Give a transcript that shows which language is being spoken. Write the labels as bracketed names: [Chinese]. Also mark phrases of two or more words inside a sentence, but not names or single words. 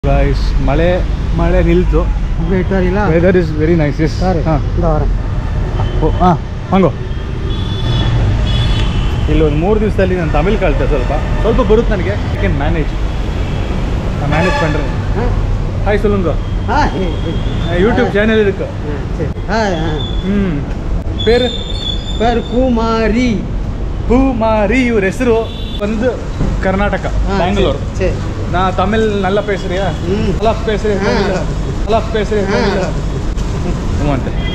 [Kannada] ಗೈಸ್ ಮಳೆ ನಿಲ್ತು. [English] weather is very nice. [Kannada] ಎಸ್ ಹಾಂ ಹಂಗೋ ಇಲ್ಲಿ ಒಂದು 3 ದಿವಸದಲ್ಲಿ ನಾನು ತಮಿಳ್ ಕಲಿತೆ. ಸ್ವಲ್ಪ ಬರುತ್ತೆ ನನಗೆ. [English] I can manage [Kannada] பண்ணுறேன். [Tamil] ஹாய் சொல்லுங்க. யூடியூப் சேனல் இருக்கு. [Kannada] பேர் பூமாரி ಇವ್ರ ಹೆಸರು ಬಂದು ಕರ್ನಾಟಕ, ಬ್ಯಾಂಗ್ಳೂರ್. [Tamil] நா தமிழ் நல்லா பேசுறியா நல்லா பேசுறேன் ಅಂತೆ.